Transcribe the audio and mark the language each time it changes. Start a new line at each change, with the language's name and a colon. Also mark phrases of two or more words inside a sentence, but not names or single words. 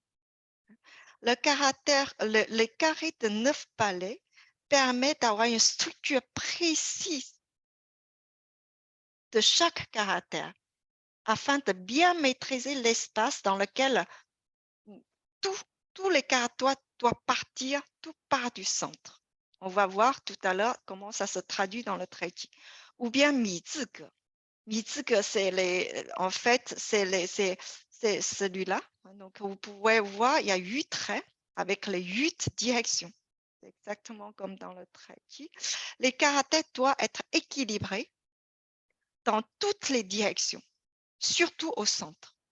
French: Le les carrés de 9 palais permettent d'avoir une structure précise de chaque caractère afin de bien maîtriser l'espace dans lequel tous les caractères doivent partir, tout part du centre. On va voir tout à l'heure comment ça se traduit dans le tai chi. Ou bien mi-zi-ge. Mi-zi-ge, en fait, c'est celui-là. Donc, vous pouvez voir, il y a 8 traits avec les 8 directions. C'est exactement comme dans le tai chi. Les caractères doivent être équilibrés dans toutes les directions, surtout au centre.